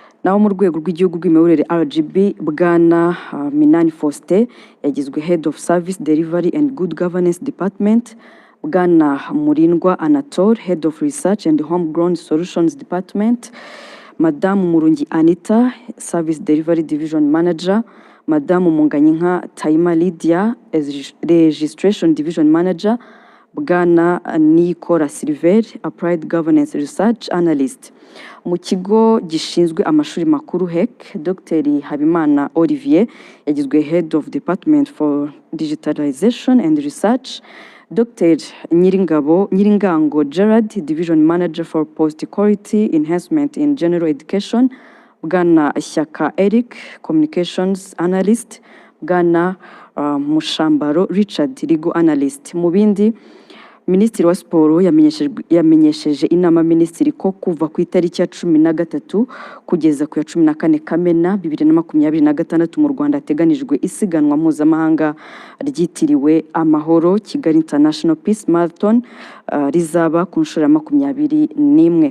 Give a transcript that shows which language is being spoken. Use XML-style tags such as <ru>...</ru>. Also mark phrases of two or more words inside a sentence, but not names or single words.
<rw>naho mu rwego rw'igihugu rw'imiyoborere RGB bwana Minani Faustin yagizwe</rw> <en>Head of Service Delivery and Good Governance Department, bwana Murindwa Anatole Head of Research and Homegrown Solutions Department, Madamu Murungi Anita Service Delivery Division Manager, Madamu Munganyinka Taima Lydia Registration Division Manager, bwana Nikora Silver Applied Governance Research Analyst.</en> <rw>Mu kigo gishinzwe amashuri makuru HEC, Dr.</rw> <en>Habimana Olivier yagizwe Head of Department for Digitalization and Research, Dr. Nyiringango Gerard Division Manager for Post-Quality Enhancement in General Education, bwana Shyaka Eric Communications Analyst, bwana Mushambaro Richard Legal Analyst.</en> <rw>Mu bindi, Minisitiri wa Siporo yamenyesheje inama minisitiri ko kuva ku itariki ya 13 kugeza ku ya 14 Kamena 2026 mu Rwanda hateganijwe isiganwa mpuzamahanga ryitiriwe Amahoro Kigali International Peace Marathon rizaba ku nshuro ya 21.</rw>